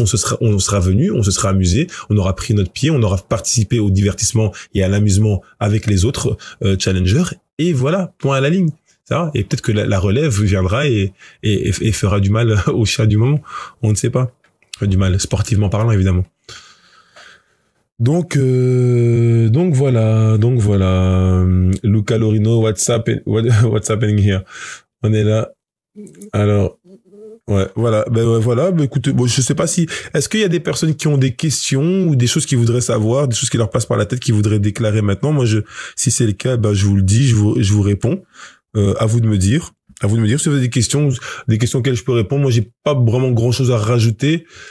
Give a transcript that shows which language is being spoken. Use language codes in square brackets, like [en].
[fr] On sera venu, on se sera amusé, on aura pris notre pied, on aura participé au divertissement et à l'amusement avec les autres challengers. Et voilà, point à la ligne. Ça, et peut-être que la relève viendra et fera du mal au chat du moment. On ne sait pas. Du mal, sportivement parlant, évidemment. Donc voilà. [en] Luca Lorino, what's happening here? [fr] On est là. Alors, ouais, voilà. Voilà. Écoutez, je sais pas est-ce qu'il y a des personnes qui ont des questions ou des choses qu'ils voudraient savoir, des choses qui leur passent par la tête qu'ils voudraient déclarer maintenant? Moi, si c'est le cas, je vous le dis, je vous réponds. À vous de me dire. Si vous avez des questions auxquelles je peux répondre. Moi, j'ai pas vraiment grand chose à rajouter.